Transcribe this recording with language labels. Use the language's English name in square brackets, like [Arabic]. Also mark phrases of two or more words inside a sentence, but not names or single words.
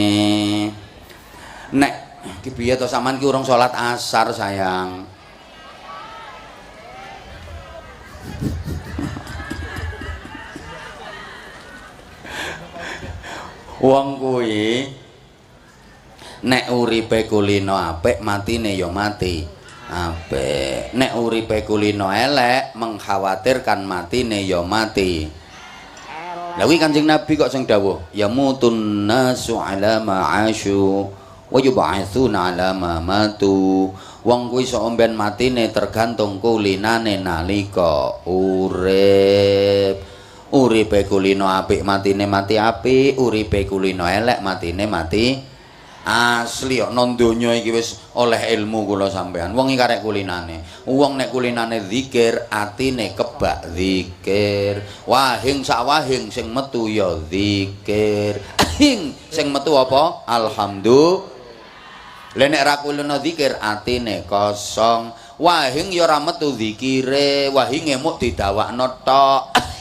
[Javanese] nek ki piye to sampean ki urung salat asar sayang wong kuwi nek uripe kulino apik matine ya mati apik nek uripe kulino elek mengkhawatirkan matine ya mati. Lha kuwi Kanjeng Nabi kok sing dawuh [Arabic] يموت الناس على ما عاشوا و يبعثون على ما ماتوا [Javanese] wong kuwi sok mben matine tergantung kulinane nalika urip uripe kulino apik matine mati apik uripe kulino elek matine mati asli kok nang donya iki wis oleh ilmu kula sampean wong iki karek kulinane wong nek kulinane zikir atine kebak zikir wahing sak wahing sing metu ya zikir ahing sing metu apa alhamdulillah lha nek ra kulino zikir atine kosong wahing ya ora metu zikire wahinge muk didawakno tok